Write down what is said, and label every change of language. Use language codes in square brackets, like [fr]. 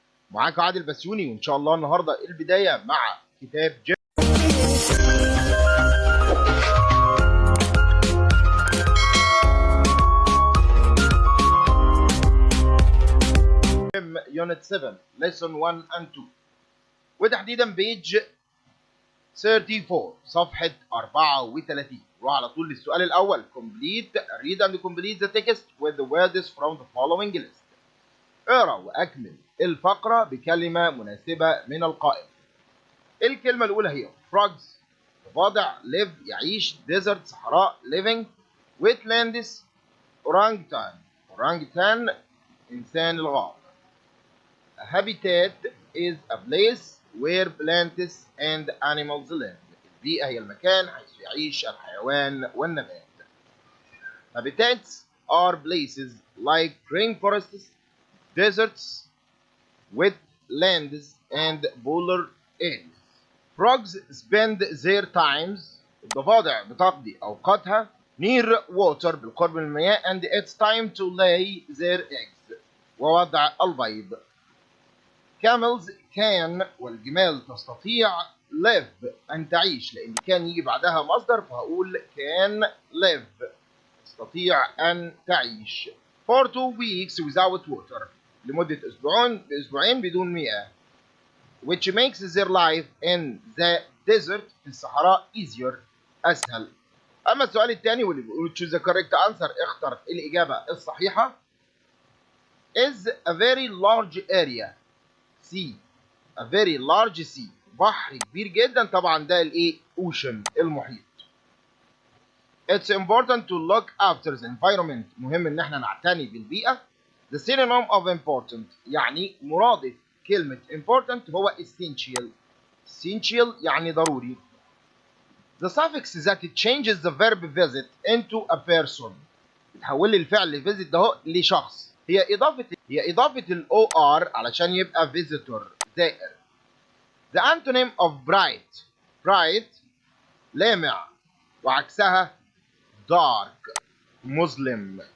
[ar] معاكم عادل بسيوني، وإن شاء الله النهارده البداية مع كتاب يونت 7 [en] lesson 1 and 2، [ar] وتحديدا بيج 34 صفحة 34. نروح على طول للسؤال الأول. [en] read and complete the text with the words from the following list. [ar] اقرأ وأكمل الفقرة بكلمة مناسبة من القائمة. الكلمة الأولى هي frogs ضفادع، live يعيش، desert صحراء living، wetlands orangutan إنسان الغابة. [en] A habitat is a place where plants and animals live. [ar] البيئة هي المكان حيث يعيش الحيوان والنبات. [en] Habitats are places like rainforests, deserts, wetlands, and polar areas. Frogs spend their times. [ar] الضفادع بتقضي أوقاتها [en] near water [ar] بالقرب من المياه [en] and it's time to lay their eggs [ar] ووضع البيض. [en] Camels can [ar] والجمال تستطيع live أن تعيش، لأن كان يجي بعدها مصدر فهقول [en] can live [ar] تستطيع أن تعيش. [en] For 2 weeks without water [ar] لمدة أسبوعين بدون مياه. [en] Which makes their life in the desert [ar] في الصحراء [en] easier أسهل. [ar] أما السؤال الثاني واللي بيقول [en] choose the correct answer [ar] اختر الإجابة الصحيحة. [en] Is a very large area sea. A very large sea [ar] بحر كبير جدا، طبعا ده الايه ocean المحيط. [en] It's important to look after the environment [ar] مهم ان احنا نعتني بالبيئة. [en] The synonym of important [ar] يعني مرادف كلمة [en] important هو essential. [ar] Essential يعني ضروري. [en] The suffix that changes the verb visit into a person [ar] بتحول لي الفعل visit ده لشخص. هي إضافة ال OR علشان يبقى visitor زائر. [en] The antonym of bright [ar] لامع وعكسها [en] dark مظلم.